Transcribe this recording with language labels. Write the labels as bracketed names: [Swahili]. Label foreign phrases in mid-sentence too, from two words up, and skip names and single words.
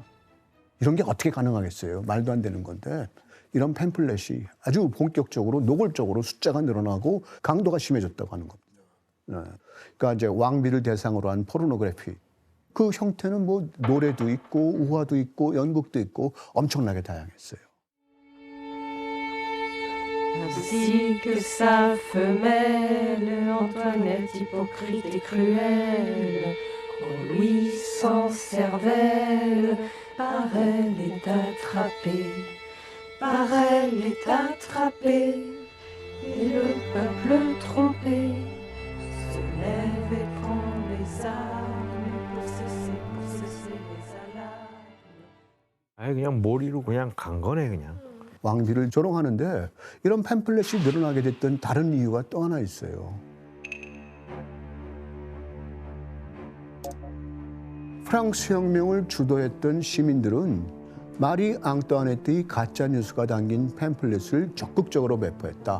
[Korean] 이런 게 어떻게 가능하겠어요? 말도 안 되는 건데 이런 팸플렛이 아주 본격적으로 노골적으로 숫자가 늘어나고 강도가 심해졌다고 하는 겁니다. 네. 그러니까 이제 왕비를 대상으로 한 포르노그래피 그 형태는 뭐 노래도 있고 우화도 있고 연극도 있고 엄청나게 다양했어요. [French] Ainsi que sa femelle, Antoinette hypocrite et cruelle, au Louis sans cervelle, par elle est attrapée, par elle est attrapée, et le peuple trompé se lève et prend les armes pour cesser les alarmes. [Korean] 아예 그냥 몰이로 그냥 간 거네 그냥. 왕비를 조롱하는데 이런 팸플렛이 늘어나게 됐던 다른 이유가 또 하나 있어요. 프랑스 혁명을 주도했던 시민들은 마리 앙뚜아네트의 가짜 뉴스가 담긴 팸플렛을 적극적으로 배포했다.